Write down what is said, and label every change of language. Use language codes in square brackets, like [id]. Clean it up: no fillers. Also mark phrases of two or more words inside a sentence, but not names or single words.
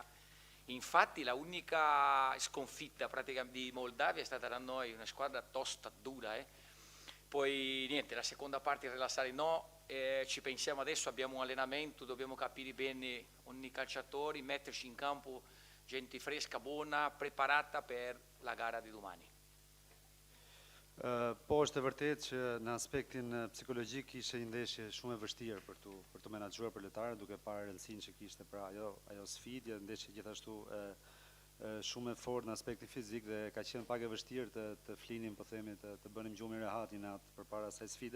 [it] Infatti la unica sconfitta praticamente di Moldavia è stata da noi, una squadra tosta, dura. Poi niente, la seconda parte rilassare no, ci pensiamo adesso, abbiamo un allenamento, dobbiamo capire bene ogni calciatore, metterci in campo gente fresca, buona, preparata per la gara di domani. [sq] Po është e vërtetë që në aspektin psikologjik ishte një ndeshje shumë e vështirë për të menaxhuar për lojtarët, duke parë rëndësinë që kishte pra ajo sfidë, ndeshje gjithashtu shumë e fortë në aspektin fizik dhe ka qenë pak e vështirë të flinim, po themi të bënim gjumin rehatin atë përpara asaj sfide.